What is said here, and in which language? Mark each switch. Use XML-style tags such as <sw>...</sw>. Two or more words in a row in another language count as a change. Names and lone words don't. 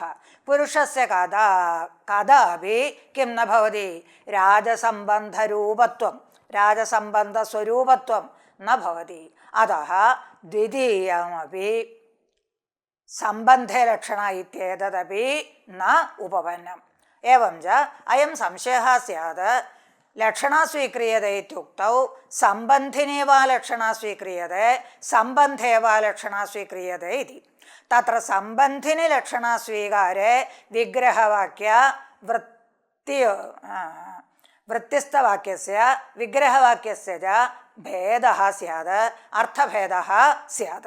<sa>പുരുഷസ്യ കഥാപി കിം ന ഭവതി രാജസംബന്ധരൂപത്വം രാജസംബന്ധസ്വരൂപത്വം ന ഭവതി. അതഃ ദ്വിതീയമപി സംബന്ധേ ലക്ഷണ ഇത്യേതദപി ന ഉപപന്നം. एवं च अयं संशयः स्यात् लक्षणा स्वीक्रियते इत्युक्तौ सम्बन्धिनी वा लक्षणा स्वीक्रियते सम्बन्धे वा लक्षणा स्वीक्रियते इति. तत्र सम्बन्धिनी लक्षणा स्वीकारे विग्रहवाक्य वृत्तिस्थवाक्यस्य विग्रहवाक्यस्य च भेदः स्यात् अर्थभेदः स्यात्.</sa>